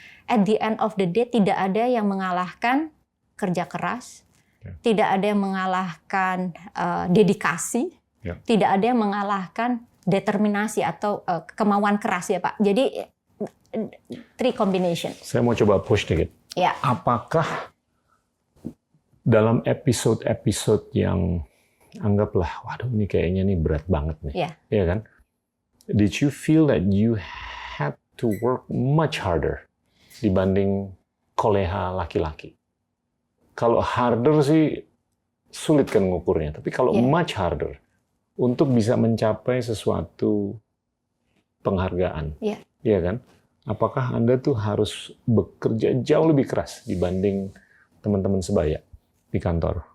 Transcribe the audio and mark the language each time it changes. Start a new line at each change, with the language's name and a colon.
English: At the end of the day,
Indonesian: tidak ada yang mengalahkan kerja keras, tidak ada yang mengalahkan dedikasi, tidak ada yang mengalahkan determinasi atau kemauan keras ya Pak. Jadi,
English: three combination.
Indonesian: Saya mau coba push dikit. Apakah dalam episode-episode yang anggaplah, waduh ini kayaknya nih berat banget nih, ya kan?
English: Did you feel that you had to work much harder
Indonesian: dibanding kolega laki-laki? Kalau harder sih sulit kan ngukurnya, tapi kalau much harder untuk bisa mencapai sesuatu penghargaan, ya kan? Apakah Anda tuh harus bekerja jauh lebih keras dibanding teman-teman sebaya di kantor?